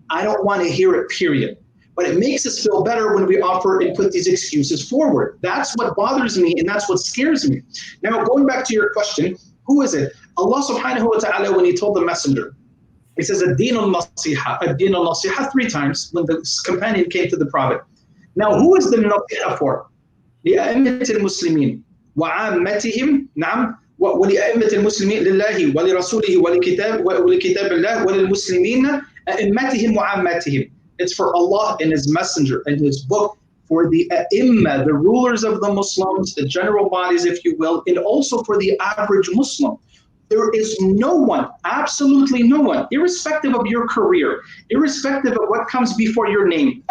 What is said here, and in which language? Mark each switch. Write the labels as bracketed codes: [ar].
[en] I don't want to hear it, period. But it makes us feel better when we offer and put these excuses forward. That's what bothers me, and that's what scares me. Now, going back to your question, who is it? Allah subhanahu wa ta'ala, when he told the messenger, he says, [ar] ad-din al-nasiha, ad-din al-nasiha [en] 3 times when the companion came to the Prophet. Now, who is the nasiha for? [ar] لأئمة المسلمين وعامتهم نعم ولأئمة المسلمين لله ولرسوله ولكتاب الله وللمسلمين أئمتهم وعامتهم. [en] It's for Allah and His Messenger and His book, for the A'imma, the rulers of the Muslims, the general bodies, if you will, and also for the average Muslim. There is no one, absolutely no one, irrespective of your career, irrespective of what comes before your name.